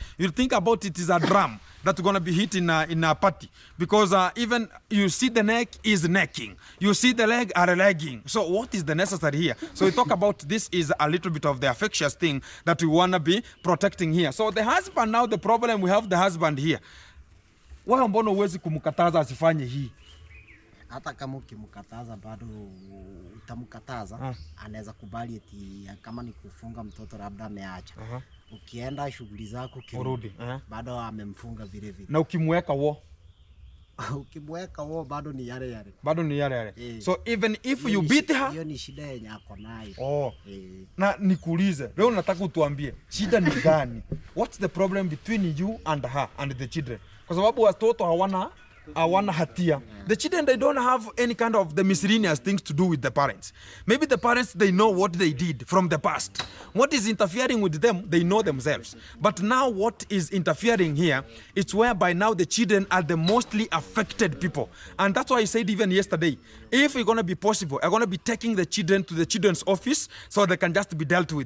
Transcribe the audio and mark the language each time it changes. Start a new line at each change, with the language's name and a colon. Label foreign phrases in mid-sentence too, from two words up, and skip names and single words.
English: You'll think about it is a drum that's going to be hit in a party. Because even you see the neck is necking. You see the leg are legging. So what is the necessary here? So we talk about this is a little bit of the affectious thing that we want to be protecting here. So the husband now, the problem we have the husband here.
Swahili: Wewe mbona uwezi kumkataza asifanye hii? Hata kama ukimkataza bado utamkataza, anaweza kubali eti kama ni kufunga mtoto labda ameacha. Ukienda shughuli zako kirudi, bado amemfunga vile vile. Na ukimweka wo? Ukimweka wo bado ni yale yale. Bado ni yale yale.
English: So even if you beat her,
Swahili: hiyo ni shida yenye ako nayo. Na nikuulize, leo nataka utuambie, shida ni gani?
English: What's the problem between you and her and the children?
Swahili: Kwa sababu watoto hawana hatia.
English: The children, they don't have any kind of the miscellaneous things to do with the parents. Maybe the parents, they know what they did from the past. What is interfering with them, they know themselves. But now what is interfering here, it's whereby now the children are the mostly affected people. And that's why I said even yesterday, if it's going to be possible, I'm going to be taking the children to the children's office so they can just be dealt with.